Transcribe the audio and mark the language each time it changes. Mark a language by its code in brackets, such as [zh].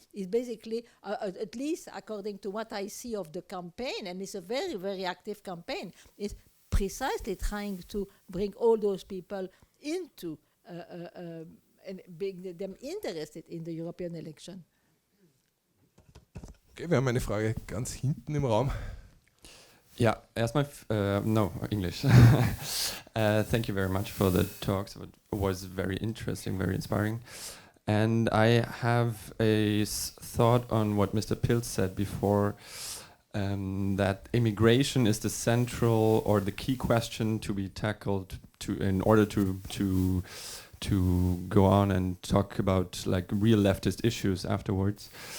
[en] It's basically, at least according to what I see of the campaign, and it's a very, very active campaign, is precisely trying to bring all those people into and being them interested in the European election. [de] Okay, wir haben eine Frage ganz hinten im Raum. [en] Yeah, [de] erstmal, [en] no, English. Thank you very much for the talks. It was very interesting, very inspiring. And I have a thought on what Mr. Pilz said before, that immigration is the central or the key question to be tackled in order to go on and talk about like real leftist issues afterwards.